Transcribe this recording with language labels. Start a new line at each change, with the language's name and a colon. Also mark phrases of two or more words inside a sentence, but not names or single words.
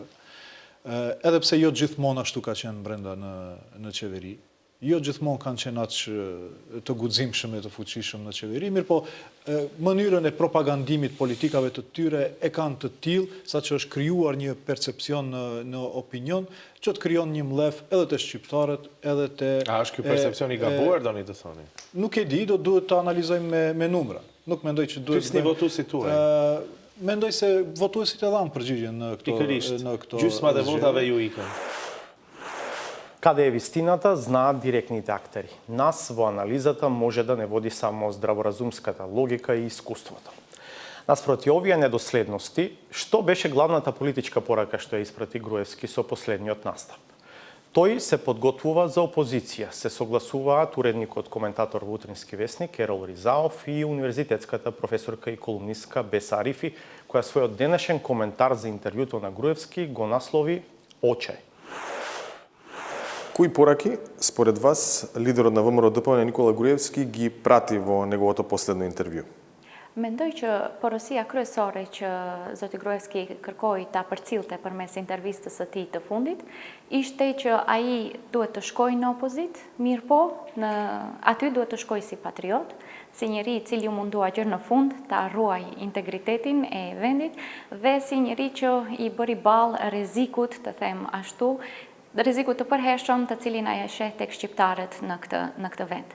Albanian: Edhe pse jo gjithmonë ashtu ka qenë brenda në qeveri, jo gjithmonë kanë qenë aq të guximshëm e të fuqishëm në qeveri, mirë po mënyrën e propagandimit politikave të tyre e kanë të tillë sa që është krijuar një percepcion në opinion që të krijon një mlef edhe te shqiptarët, edhe te A është ky percepcion i gabuar doni të thoni? Nuk e di, duhet të analizojmë me numra. Nuk mendoj që duhet. Ty si votuesit tuaj? Mendoj se votuesit e dhanë përgjigjen në këto. Gjysma dhe votave ju ikën.
Macedonian: Каде е вистината, знаат директните актери. Нас во анализата може да не води само здраворазумската логика и искуството. Наспроти овие недоследности, што беше главната политичка порака што ја испрати Груевски со последниот настап? Тој се подготвува за опозиција, се согласуваат уредникот коментатор во Утрински вестник Ерол Ризаов и универзитетската професорка и колумнистка Беса Арифи, која својот денешен коментар за интервјуто на Груевски го наслови «Очај». Кои пораки, според вас, лидерот на ВМРО ДПМН Никола Груевски ги прати во неговото последно интервју?
Albanian: Mendoj që porosia kryesore që zoti Gruevski kërkoi ta përcillte përmes intervistës së tij të fundit, ishte që ai duhet të shkojë në opozit, mirë po, aty duhet të shkojë si patriot, si njeri I cili u mundua gjërë në fund ta ruaj integritetin e vendit dhe si njeri që I bëri ballë rrezikut, të them ashtu, rrezikut të përhershëm të cilin ai e sheh tek shqiptarët në këtë vend.